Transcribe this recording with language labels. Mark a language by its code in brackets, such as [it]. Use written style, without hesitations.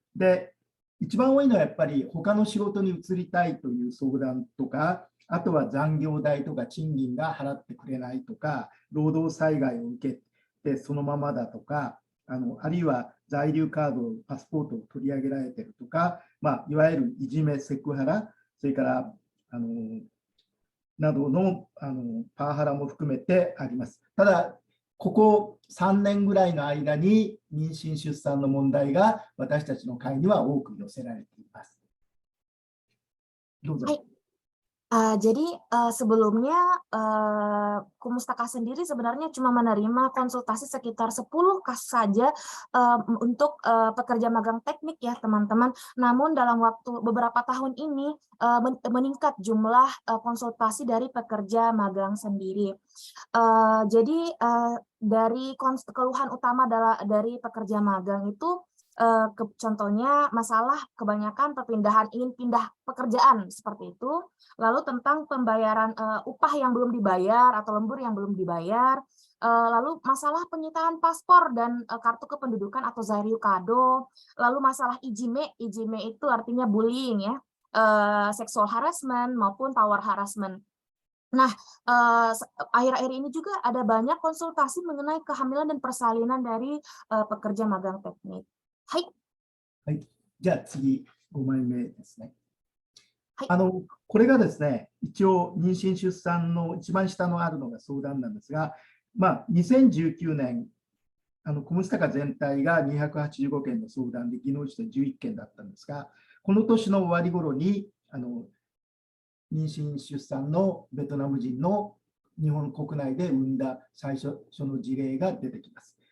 [ja] で、一番多いのはやっぱり他の仕事に移りたいという相談とか、あとは残業代とか賃金が払ってくれないとか、労働災害を受けてそのままだとか、あるいは在留カード、パスポートを取り上げられているとか、いわゆるいじめ、セクハラ、それからなどのパワハラも含めてあります。ただ、ここ3年ぐらいの間に妊娠・出産の問題が私たちの会には多く寄せられています。どうぞ。はい。 [id] Jadi sebelumnya Kumustaka sendiri sebenarnya cuma menerima konsultasi sekitar 10 kasus saja untuk pekerja magang teknik ya teman-teman. Namun dalam waktu beberapa tahun ini meningkat jumlah konsultasi dari pekerja magang sendiri. Jadi dari keluhan utama dari pekerja magang itu contohnya masalah kebanyakan perpindahan, ingin pindah pekerjaan seperti itu, lalu tentang pembayaran upah yang belum dibayar atau lembur yang belum dibayar, lalu masalah penyitaan paspor dan kartu kependudukan atau Zaryukado, lalu masalah ijime itu artinya bullying ya, sexual harassment maupun power harassment. Nah, akhir-akhir ini juga ada banyak konsultasi mengenai kehamilan dan persalinan dari pekerja magang teknik. Hai. [ja] はい。じゃあ次、5枚目ですね。はい。これがですね、一応妊娠出産の一番下のあるのが相談なんですが、2019年、コムスタカ全体が285件の相談で、技能実で11件だったんですが、この年の終わり頃に、妊娠出産のベトナム人の日本国内で産んだ最初の事例が出てきます。